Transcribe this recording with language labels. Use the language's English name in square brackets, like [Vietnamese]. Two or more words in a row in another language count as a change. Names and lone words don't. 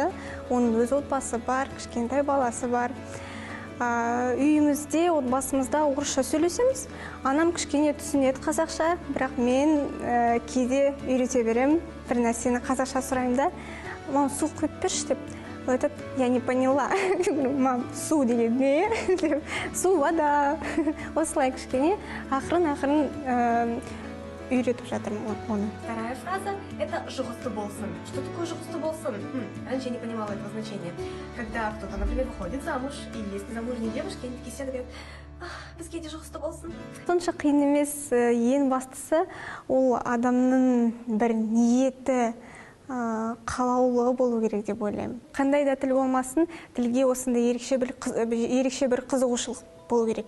[Kazakh] Оның өз отбасы бар, кішкентай баласы бар. Үйімізде, отбасымызда орысша сөйлесеміз. Анам кішкене түсінеді қазақша, бірақ мен кейде үйрете беремін. Бір нәрсені қазақша сұраймын да, мам, су құйып берші деп. [Russian] Я не поняла. Мам, [Kazakh] су деген не? Су, вода. Осылай кішкене ақырын үйретіп жатырмын оны. [Russian] Вторая фраза – это [Kazakh] «жұғысты болсын». [Russian] Что такое [Kazakh] «жұғысты болсын»? [Russian] Раньше я не понимала этого значения. Когда кто-то, например, выходит замуж, и есть незамужние девушки, они такие сидят и говорят: [Kazakh] бізге де жұғысты болсын. Сонша қиын емес, ең бастысы ол адамның бір ниеті, қалаулығы болу керек деп ойлаймын. Қандай да тіл болмасын, тілге осындай ерекше бір қызығушылық болу керек.